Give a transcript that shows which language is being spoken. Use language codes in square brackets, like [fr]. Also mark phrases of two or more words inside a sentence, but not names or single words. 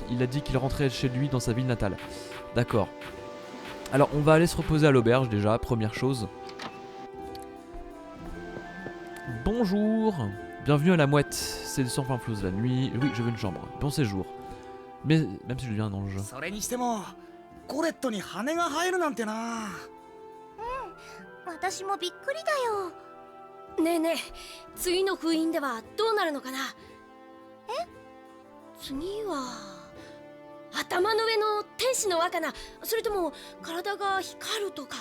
[fr] Il a dit qu'il rentrait chez lui dans sa ville natale. D'accord. Alors on va aller se reposer à l'auberge déjà, première chose. Bonjour. Bienvenue à la mouette. C'est le sang flouze la nuit. Oui, je veux une chambre. Bon séjour. Mais même si je deviens un ange. [ja] それにしてもコレットに羽が生えるなんてな。私もびっくりだよ。ねえねえ、次の封印ではどうなるのかな。次は頭の上の天使の輪かな、それとも体が光るとか。